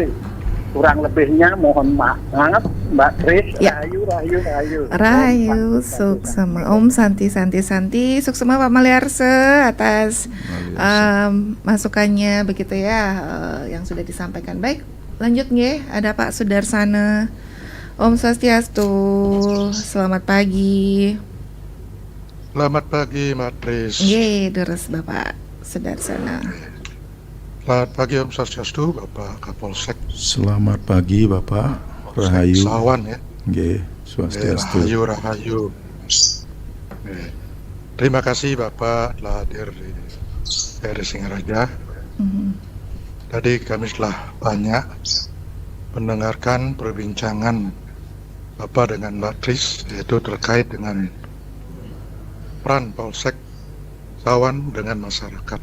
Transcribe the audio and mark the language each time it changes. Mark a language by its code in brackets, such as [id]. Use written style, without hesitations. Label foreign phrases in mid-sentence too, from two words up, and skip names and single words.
[id] Kurang lebihnya mohon maaf Mbak Tris. Ya. [ban] Rahayu Suksema, Om Santi Suksema [id] Pak Maliarse atas masukannya begitu ya, yang sudah disampaikan. Baik, lanjut nggih, ada Pak Sudarsana. [ban] Om Swastiastu, [id] selamat pagi. Selamat pagi, Mbak Tris. Nggih, deres Bapak Sudarsana. Selamat pagi [ban] Om Swastiastu, [id] Bapak Kapolsek. Selamat pagi Bapak. Rahayu. Sawan ya. Nggih, Swastiastu. Rahayu. Terima kasih Bapak telah hadir di RRI Singaraja. Tadi kami telah banyak mendengarkan perbincangan Bapak dengan Mbak Tris, yaitu terkait dengan peran Polsek Sawan dengan masyarakat.